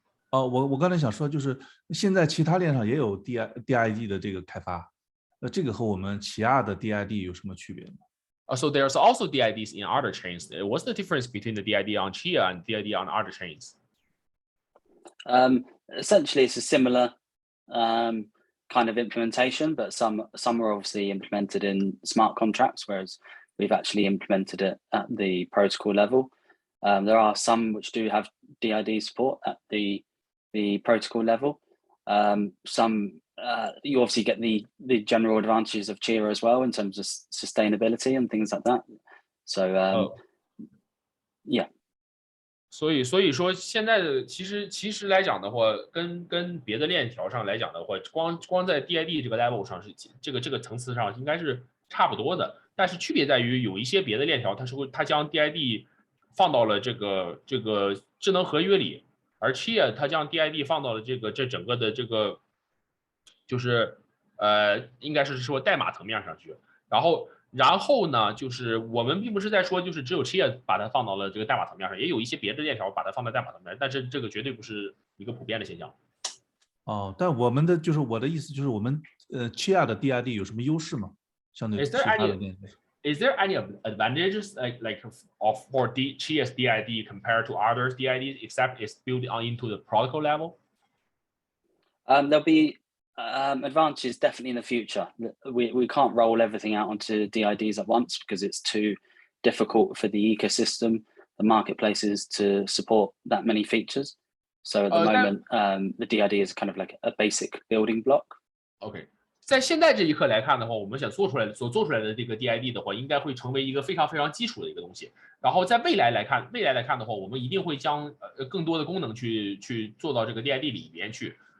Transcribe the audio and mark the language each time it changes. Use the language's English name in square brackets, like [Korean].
[Chinese] 我刚才想说，就是现在其他链上也有 DID 的这个开发，这个和我们起亚的 DID 有什么区别吗？ [English] So there's also DIDs in other chains. What's the difference between the DID on Chia and DID on other chains? Essentially, it's a similar kind of implementation, but some are obviously implemented in smart contracts, whereas we've actually implemented it at the protocol level. There are some which do have DID support at the protocol level. Some you obviously get the general advantages of Chia as well in terms of sustainability and things like that. So yeah. [Chinese] 所以说现在的其实来讲的话，跟别的链条上来讲的话，光在 DID 这个 level 上是这个层次上应该是差不多的，但是区别在于有一些别的链条它将 DID 放到了这个智能合约里，而 Chia 它将 DID 放到了这整个的这个就是应该是说代码层面上去，然后呢，就是我们并不是在说，就是只有 Chia 把它放到了这个代码层面上，也有一些别的链条把它放在代码层面，但是这个绝对不是一个普遍的现象。哦，但我们的就是我的意思就是我们Chia 的 DID 有什么优势吗？相对其他的链条 [English] Is there any advantages like for Chia's DID compared to others DIDs except it's built into the protocol level? There'll be advantages definitely in the future. We can't roll everything out onto DIDs at once because it's too difficult for the ecosystem, the marketplaces to support that many features. So at the moment, the DID is kind of like a basic building block. [Chinese] OK， 在现在这一刻来看的话，我们所做出来的这个 DID 的话，应该会成为一个非常非常基础的一个东西。然后在未来来看的话，我们一定会将更多的功能去做到这个 DID 里边去。